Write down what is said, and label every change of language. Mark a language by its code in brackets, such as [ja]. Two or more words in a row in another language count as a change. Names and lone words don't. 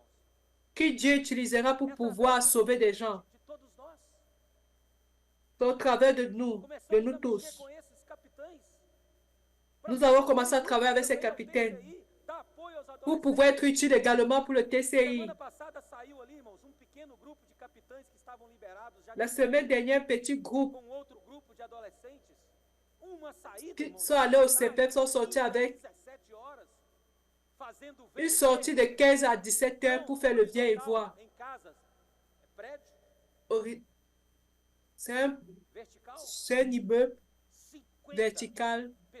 [fr] Qui Dieu utilisera pour pouvoir sauver des gens [pt] De todos nós. [fr] au travers de nous [pt] Começamos a mexer [fr] tous. [pt] com esses capitães. [fr] Nous avons commencé à travailler avec ces capitaines [pt] Dar apoio aos [fr] pour [pt] adolescentes. [fr] pouvoir être utiles également pour le TCI. [pt] Semana passada saiu ali, irmãos, pequeno grupo de capitães que estavam liberados já [fr] La semaine dernière, un petit groupe [pt] com outro grupo de adolescentes. Uma saída, [fr] qui [pt] irmãos, [fr] sont allés au CPF sont sortis avec [pt] 17 horas. [fr] Une sortie de 15 à 17 heures pour faire le viens et voir. C'est un immeuble vertical.